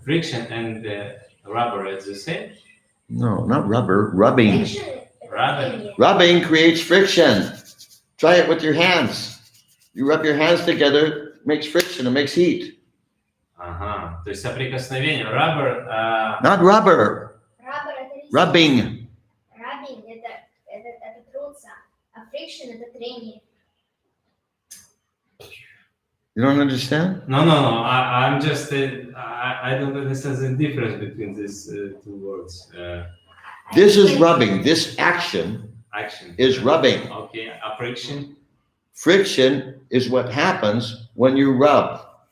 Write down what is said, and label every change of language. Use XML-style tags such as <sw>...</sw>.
<en>Friction and rubber is the same? No, not rubber. Rubbing. Rubbing. Rubbing creates friction. Try it with your hands. You rub your hands together, it makes friction, it makes heat.</en> <ru>Ага, то есть соприкосновение.</ru> <en>Rubber. Not rubber. Rubbing Rubbing.</en> <ru>это трутся, а friction это трение.</ru> <en>You don't understand? No. I'm just. I don't understand the difference between these two words. This is rubbing. This action Action. is rubbing. Okay. A friction. Friction is what happens when you rub.</en>